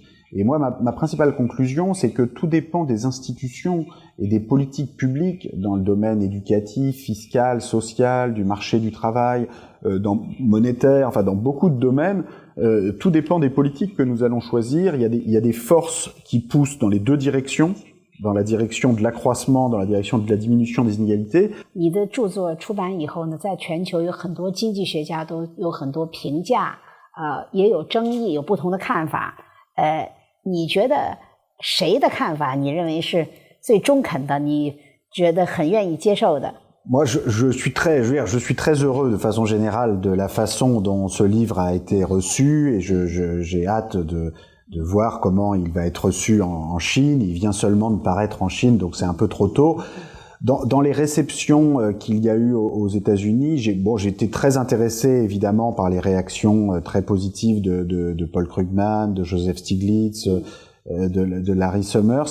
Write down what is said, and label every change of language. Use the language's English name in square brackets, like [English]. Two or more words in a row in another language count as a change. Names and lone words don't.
[French] Et moi, ma principale conclusion, c'est que tout dépend des institutions et des politiques publiques dans le domaine éducatif, fiscal, social, du marché du travail, monétaire, enfin dans beaucoup de domaines. Tout dépend des politiques que nous allons choisir. Il y a des forces qui poussent dans les deux directions. Dans la direction de l'accroissement, dans la direction de la diminution des inégalités. [Chinese] 你的著作出版以后呢，在全球有很多经济学家都有很多评价，也有争议，有不同的看法。你觉得谁的看法你认为是最中肯的？你觉得很愿意接受的？ [French] Moi, je suis très heureux de façon générale de la façon dont ce livre a été reçu et j'ai hâte de voir comment il va être reçu en Chine. Il vient seulement de paraître en Chine, donc c'est un peu trop tôt. Dans les réceptions qu'il y a eu aux États-Unis, j'ai été très intéressé évidemment par les réactions très positives de Paul Krugman, de Joseph Stiglitz, de Larry Summers.